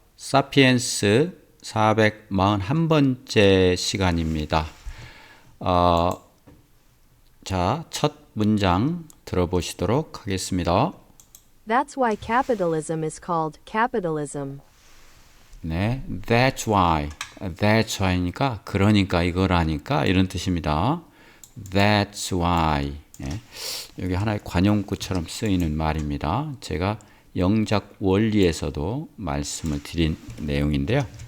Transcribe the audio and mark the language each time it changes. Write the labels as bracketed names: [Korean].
[Korean] 사피엔스 441번째 시간입니다. 자, 첫 문장 들어보시도록 하겠습니다. [English] That's why capitalism is called capitalism. 네, that's why. That's why [Korean] 니까 그러니까 이거라니까 이런 뜻입니다. [English] That's why. [Korean] 예, 여기 하나의 관용구처럼 쓰이는 말입니다. 제가 영작 원리에서도 말씀을 드린 내용인데요.